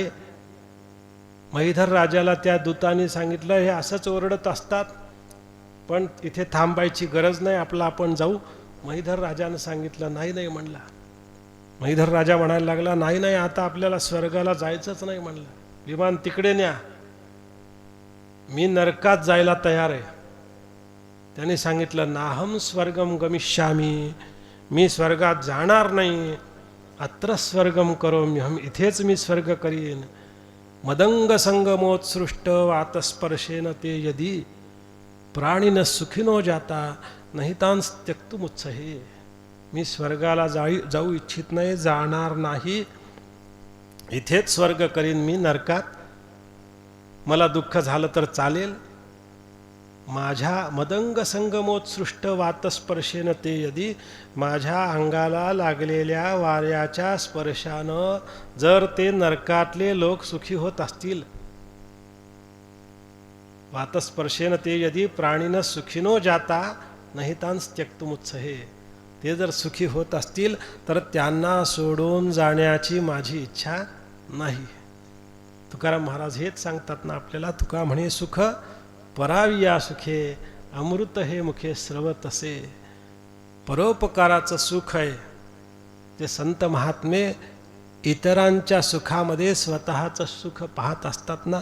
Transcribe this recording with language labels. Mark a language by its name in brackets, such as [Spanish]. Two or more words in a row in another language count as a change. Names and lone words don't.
[Marathi] महीधर राजाला त्या दूताने सांगितलं, हे असंच ओरडत असतात, पण इथे थांबायची गरज नाही, आपलं आपण जाऊ. महीधर राजानं सांगितलं, नाही नाही म्हणला. महीधर राजा म्हणायला लागला, नाही नाही, आता आपल्याला स्वर्गाला जायचंच नाही म्हणलं, विमान तिकडे न्या, मी नरकात जायला तयार आहे. त्याने सांगितलं, [Sanskrit] नाहम स्वर्गम गमिष्यामी, [Marathi] मी स्वर्गात जाणार नाही. [Sanskrit] अत्र स्वर्गम करोम्यहम, [Marathi] इथेच मी स्वर्ग करीन. [Sanskrit] मदंग संगमोत्सृष्ट वातस्पर्शेन ते यदी प्राणिन सुखिनो जाता नहितांस त्यक्तुमुत्सहे. [Marathi] मी स्वर्गाला जाऊ इच्छित नाही, जाणार नाही, इथेच स्वर्ग करीन मी, नरकात मला दुःख झालं तर चालेल. माझ्या [Sanskrit] मदंग संगमोत्सृष्ट वातस्पर्शेन ते यदी, [Marathi] माझ्या अंगाला लागलेल्या वाऱ्याच्या स्पर्शानं जर ते नरकातले लोक सुखी होत असतील, [Sanskrit] वातस्पर्शेन ते यदी प्राणिन सुखिनो जाता नहितांस त्यक्तुमुत्सहे, [Marathi] ते जर सुखी होत असतील तर त्यांना सोडून जाण्याची माझी इच्छा नाही. तुकाराम महाराज हेच सांगतात ना आपल्याला. तुका म्हणे, सुख पराविया सुखे अमृत हे मुखे स्रवतसे. परोपकाराचं सुख आहे ते संत महात्मे इतरांच्या सुखामध्ये स्वतःचं सुख पाहत असतात ना.